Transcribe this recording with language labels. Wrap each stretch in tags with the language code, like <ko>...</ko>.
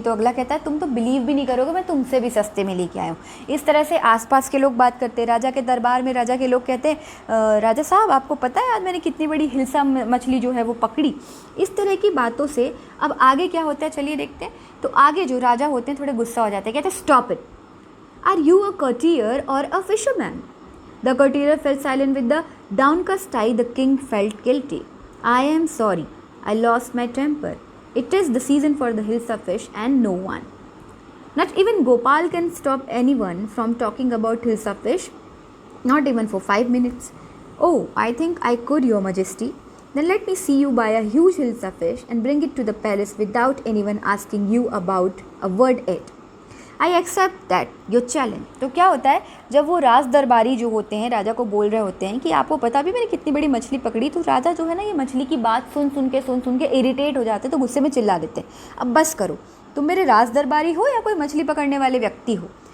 <hi>तो अगला कहता है तुम तो बिलीव भी नहीं करोगे, मैं तुमसे भी सस्ते में लेके आया हूँ. इस तरह से आसपास के लोग बात करते हैं. राजा के दरबार में राजा के लोग कहते हैं राजा साहब आपको पता है आज मैंने कितनी बड़ी हिल्सा मछली जो है वो पकड़ी. इस तरह की बातों से अब आगे क्या होता है चलिए देखते हैं. तो आगे जो राजा होते हैं थोड़े गुस्सा हो जाते हैं, कहते हैं</hi> <en>Stop it. Are you a courtier or a fisherman? The courtier fell silent with the downcast eye. The king felt guilty. I am sorry. I lost my temper. It is the season for the hilsa fish and no one. Not even Gopal can stop anyone from talking about hilsa fish. Not even for 5 minutes. Oh, I think I could, Your Majesty. Then let me see you buy a huge hilsa fish and bring it to the palace without anyone asking you about a word it. I accept that your challenge.</en> <hi>तो क्या होता है जब वो राज दरबारी जो होते हैं राजा को बोल रहे होते हैं कि आपको पता भी मैंने कितनी बड़ी मछली पकड़ी, तो राजा जो है ना ये मछली की बात सुन सुन के इरिटेट हो जाते हैं. तो गुस्से में चिल्ला देते हैं अब बस करो, तुम मेरे राज दरबारी हो या कोई मछली पकड़ने वाले व्यक्ति हो?</hi>